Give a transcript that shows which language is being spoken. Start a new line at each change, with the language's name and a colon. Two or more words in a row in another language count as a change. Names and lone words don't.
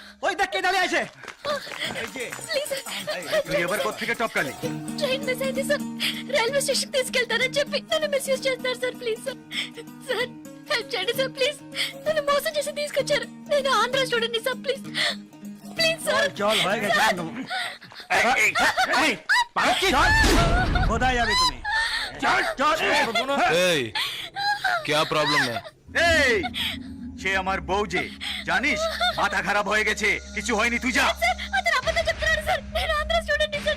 Bangla: ওই দেখ কে দাঁড়িয়ে আছে
Telugu: ప్లీజ్
Bangla: তুই এবার কোত্থেকে টপকালি
English: train miss
Telugu: అయింది
English: sir railway station
Telugu: తీసుకెళ్తారని చెప్పి నన్ను మిస్యూజ్ చేస్తున్నారు
English: sir please sir sir
Telugu: హెల్ప్ చేయండి సార్ ప్లీజ్ నన్ను మోసం చేసి తీసుకొచ్చారు నేను ఆంధ్ర
English: student sir please please sir
Bangla: চল হয়ে গেছে একদম এই পাঁচি কোথায় যাবে তুমি চল চল এই
Hindi: क्या प्रॉब्लम है
Bangla: এই সে আমার বউ যে জানিস মাথা খারাপ হয়ে গেছে কিছু হয়নি তুই যা
Telugu: సార్ అతను అబద్ధం చెప్తున్నాడు సార్ నేను ఆంధ్ర
English: student sir